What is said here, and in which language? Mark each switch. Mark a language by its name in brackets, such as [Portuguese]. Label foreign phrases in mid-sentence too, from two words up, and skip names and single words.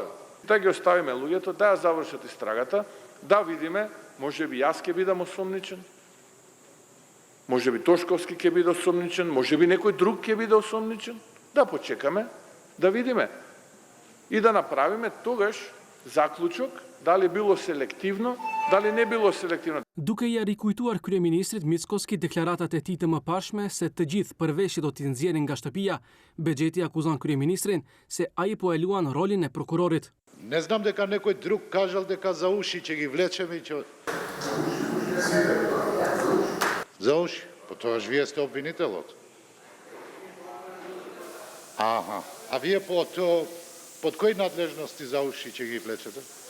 [Macedonian] Да ги оставиме луѓето, да ја завршат истрагата, да видиме, можеби јас ќе бидам осомничен, можеби Тошковски ќе биде осомничен, можеби некој друг ќе биде осомничен. Да почекаме, да видиме и да направиме тогаш заклучок дали било селективно, дали не било селективно. [Albanian] Duke ja rikujtuar kryeministrit Mickoski deklaratat e tij të mëparshme se të gjithë përveshjet do t'i nxjerrin nga shtëpia, Bexheti akuzon kryeministrin se ai po e luan rolin e prokurorit. [Macedonian] Не знам дека некој друг кажал дека за уши ќе ги влечеме и ќе... За уши? По тоа вие сте обвинителот. Аха. А вие под кои надлежности за уши ќе ги влечете?